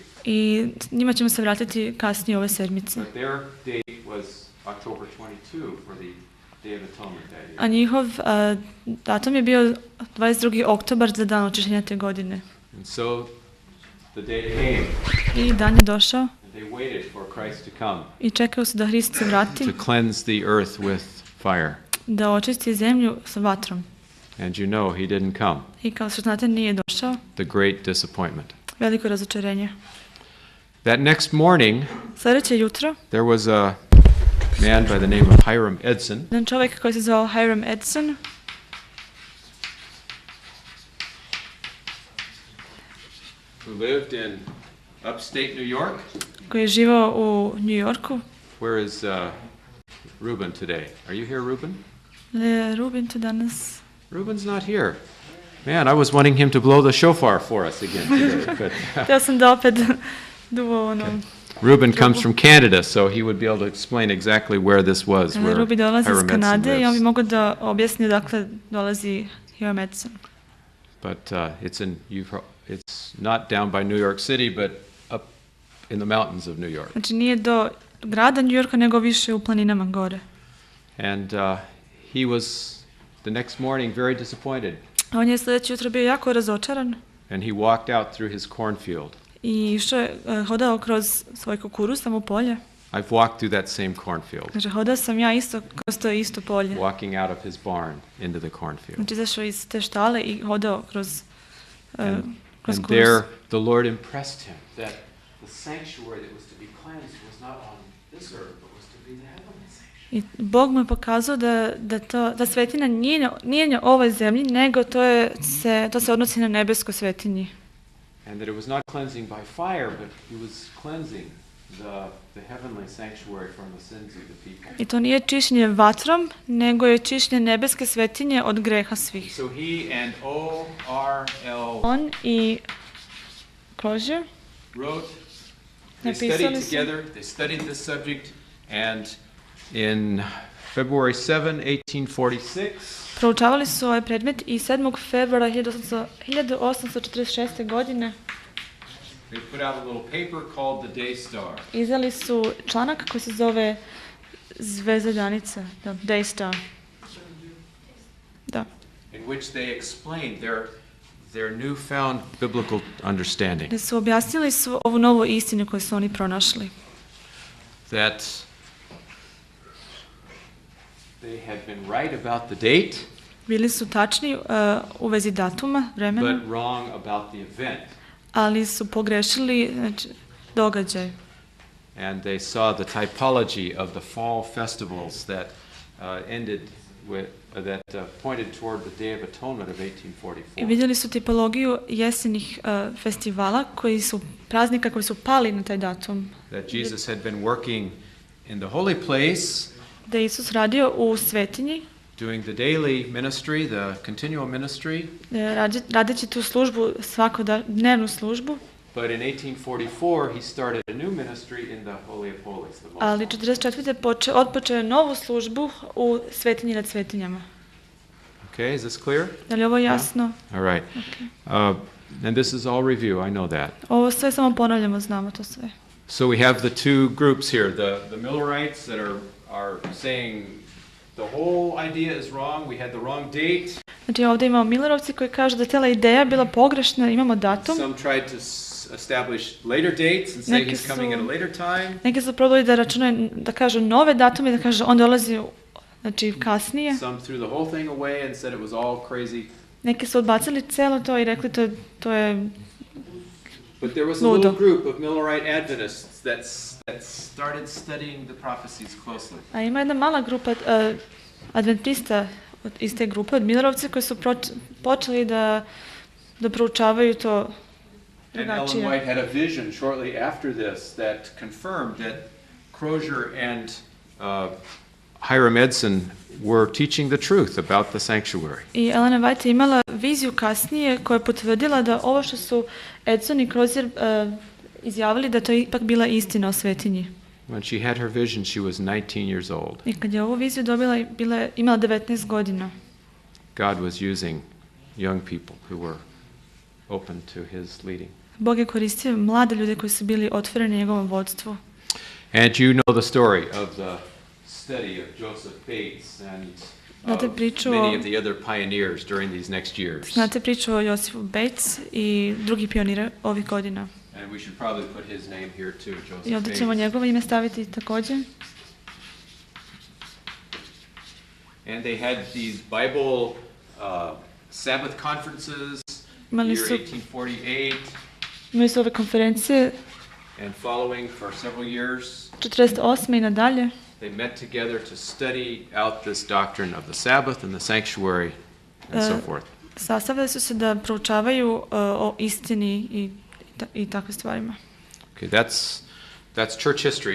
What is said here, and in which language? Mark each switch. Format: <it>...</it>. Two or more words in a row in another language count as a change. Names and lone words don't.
<bs>I njima ćemo se vratiti kasnije ove sedmice.</bs> <en>But their date was October 22 for the Day of Atonement that year.</en> <bs>A njihov datum je bio 22. oktobar za dan očišćenja te godine.</bs> <en>And so the day came,</en> <bs>I dan je došao</bs> <en>and they waited for Christ to come</en> <bs>i čekao su da Hrist se vrati,</bs> <en>to cleanse the earth with fire.</en> <bs>da očisti zemlju sa vatrom.</bs> <en>And you know he didn't come.</en> <bs>I kao što znate, nije došao.</bs> <en>The great disappointment.</en> <bs>Veliko razočarenje.</bs> <en>That next morning,</en> <bs>Sljedeće jutro,</bs> <en>there was a man by the name of Hiram Edson.</en> <bs>jedan čovjek koji se zvao Hiram Edson,</bs> <en>Who lived in upstate New York.</en> <bs>koji je živao u New Yorku.</bs> <en>Where is Ruben today? Are you here, Ruben?</en> <bs>Ruben tu danas.</bs> <en>Ruben's not here. Man, I was wanting him to blow the shofar for us again today. But</en> <bs>Htio sam da opet duvo ono.</bs> <en>Ruben comes from Canada, so he would be able to explain exactly where this was, where</en> <bs>Ruben dolazi iz Hiram Edson Kanade i on bi</bs> <en>lives.</en> <bs>mogao da objasni odakle dolazi Hiram Edson.</bs> <en>But it's not down by New York City, but up in the mountains of New York.</en> <bs>Znači nije do grada New Yorka, nego više u planinama gore.</bs> <en>And he was the next morning very disappointed.</en> <bs>On je sljedeće jutro bio jako razočaran</bs> <en>And he walked out through his cornfield.</en> <bs>i išao je, hodao kroz svoj kukuruz, samo polje.</bs> <en>I've walked through that same cornfield,</en> <bs>Znači hodao sam ja isto kroz to isto polje.</bs> <en>walking out of his barn into the cornfield.</en> <bs>Znači izašao iz te štale i hodao kroz</bs> <en>And</en> <bs>kukuruz.</bs> <en>there the Lord impressed him that the sanctuary that was to be cleansed was not on this earth, but was to be the heavenly sanctuary.</en> <bs>I Bog mu je pokazao da svetina nije na ovoj zemlji, nego to se odnosi na nebesko svetinji.</bs> <en>And that it was not cleansing by fire, but he was cleansing the heavenly sanctuary from the sins of the people.</en> <bs>I to nije čišćenje vatrom, nego je čišćenje nebeske svetinje od greha svih.</bs> <en>So he and O.R.L.</en> <bs>On i Crozier</bs> <en>wrote, they</en> <bs>napisali</bs> <en>studied</en> <bs>su,</bs> <en>together, they studied this subject, and in February 7, 1846.</en> <bs>Proučavali su ovaj predmet i 7. februara 1846. godine</bs> <en>They put out a little paper called the Day Star.</en> <bs>izdali su članak koji se zove Zvezda danica, da, Day Star. Da.</bs> <en>In which they explained their newfound biblical understanding.</en> <bs>Gde su objasnili ovu novu istinu koju su oni pronašli.</bs> <en>That they had been right about the date,</en> <bs>Bili su tačni u vezi datuma, vremena,</bs> <en>but wrong about the event.</en> <bs>ali su pogrešili, znači, događaj.</bs> <en>And they saw the typology of the fall festivals that ended with that pointed toward the Day of Atonement of 1844.</en> <bs>I vidjeli su tipologiju jesenjih festivala praznika koji su pali na taj datum.</bs> <en>That Jesus had been working in the holy place,</en> <bs>Da je Isus radio u svetinji,</bs> <en>doing the daily ministry, the continual ministry.</en> <bs>radeći tu službu, svakodnevnu službu.</bs> <en>But in 1844 he started a new ministry in the Holy of Holies.</en> <bs>Ali 44. otpočeo novu službu u svetinji nad svetinjama.</bs> <en>Okay, is this clear?</en> <bs>Da li je ovo jasno?</bs> <en>All right. Okay. And this is all review, I know that.</en> <bs>Ovo sve samo ponavljamo, znamo to sve.</bs> <en>So we have the two groups here, the Millerites that are saying the whole idea is wrong, we had the wrong date.</en> <bs>Znači ovdje imamo Millerovci koji kažu da cijela ideja bila pogrešna, imamo datum.</bs> <en>Some tried to establish later dates and say he's coming at a later time.</en> <bs>Neki su probali da računaju, da kažu nove datume, da kažu on dolazi znači kasnije.</bs> <en>Some threw the whole thing away and said it was all crazy.</en> <bs>Neki su odbacili celo to i rekli to je</bs> <en>But there was a little group of Millerite Adventists that started studying the prophecies closely.</en> <bs>A ima jedna mala grupa adventista iz te grupe, od Millerovci, koji su počeli da proučavaju to drugačije.</bs> <en>And Ellen White had a vision shortly after this that confirmed that Crozier and Hiram Edson were teaching the truth about the sanctuary.</en> <bs>I Ellen White je imala viziju kasnije koja je potvrdila da ovo što su Edson i Crozier izjavili da to je ipak bila istina o svetinji.</bs> <en>When she had her vision, she was 19 years old.</en> <bs>I kad je ovu viziju dobila, imala 19 godina.</bs> <en>God was using young people who were open to his leading.</en> <bs>Bog je koristio mlade ljude koji su bili otvoreni njegovom vodstvu.</bs> <en>And you know the story of the study of Joseph Bates and many of the other pioneers during these next years.</en> <bs>Znate priču o Josifu Bates i drugi pioniri ovih godina.</bs> <en>And we should probably put his name here too, Joseph</en> <bs>I ovdje ćemo njegovo ime staviti također.</bs> <en>And they had these Bible Sabbath conferences year 1848.</en> <bs>Imali su ove konferencije</bs> <en>and following for several years.</en> <bs>48. i nadalje.</bs> <en>They met together to study out this doctrine of the Sabbath and the sanctuary and so forth.</en> <bs>Sastavili su se da proučavaju o istini i takve stvarima.</bs> <en>Okay, that's church history.</en>